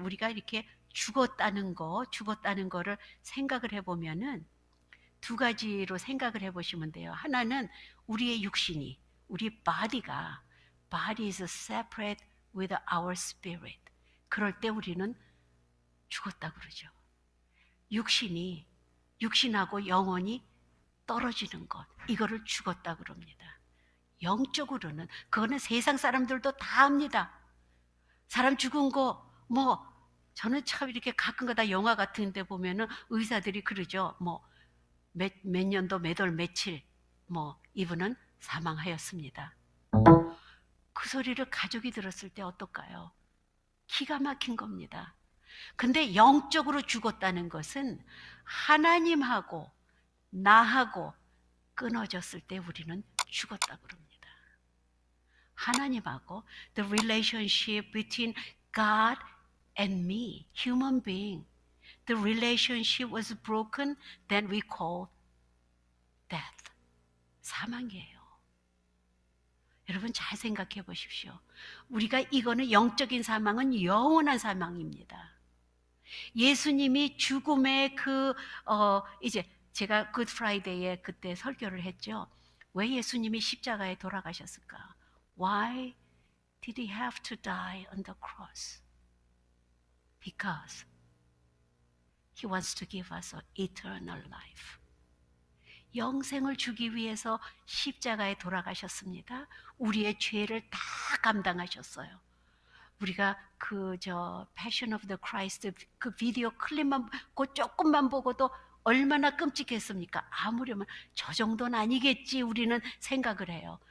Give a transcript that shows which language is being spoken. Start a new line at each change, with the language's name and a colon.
Korean: 우리가 이렇게 죽었다는 거를 생각을 해보면은 두 가지로 생각을 해보시면 돼요. 하나는 우리의 육신이, 우리
English: body is separate with our spirit.
Korean: 그럴 때 우리는 죽었다 그러죠. 육신하고 영혼이 떨어지는 것, 이거를 죽었다 그럽니다. 영적으로는 그거는 세상 사람들도 다 압니다. 사람 죽은 거 저는 참 이렇게 가끔가다 영화 같은 데 보면은 의사들이 그러죠. 몇 년도 몇 월 며칠 이분은 사망하였습니다. 그 소리를 가족이 들었을 때 어떨까요? 기가 막힌 겁니다. 근데 영적으로 죽었다는 것은 하나님하고 나하고 끊어졌을 때 우리는 죽었다 그럽니다. 하나님하고
English: the relationship between God and me, human being, the relationship was broken, then we call death.
Korean: 사망이에요. 여러분 잘 생각해 보십시오. 우리가 이거는 영적인 사망은 영원한 사망입니다. 예수님이 죽음의 이제 제가 굿 프라이데이에 그때 설교를 했죠. 왜 예수님이 십자가에 돌아가셨을까?
English: Why did he have to die on the cross? Because he wants to give us an eternal life.
Korean: 영생을 주기 위해서 십자가에 돌아가셨습니다. 우리의 죄를 다 감당하셨어요. 우리가 Passion of the Christ 그 비디오 클립만 조금만 보고도 얼마나 끔찍했습니까? 아무려면 저 정도는 아니겠지 우리는 생각을 해요.